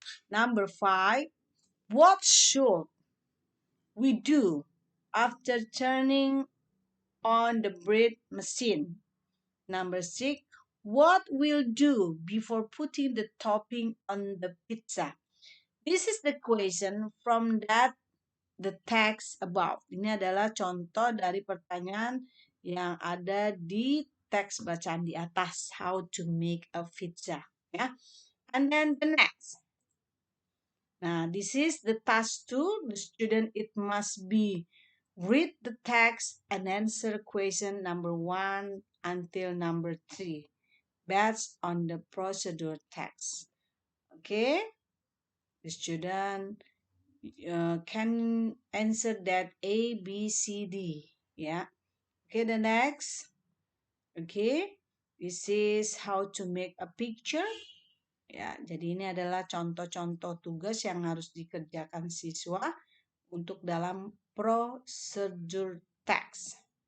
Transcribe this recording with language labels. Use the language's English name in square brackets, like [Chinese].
[English] Number five, what should we do after turning on the bread machine? Number six, what we'll do before putting the topping on the pizza? This is the question from that the text above. [Indonesian] Ini adalah contoh dari pertanyaan yang ada di teks bacaan di atas. [English] How to make a pizza. Ya. And then the next. Nah, this is the task 2. The student, it must be read the text and answer question number 1 until number 3 based on the procedure text. Okay, the student can answer that A, B, C, D. Yeah. Okay, the next. Okay, this is how to make a picture. [Indonesian] Ya, jadi ini adalah contoh-contoh tugas yang harus dikerjakan siswa untuk dalam prosedur text.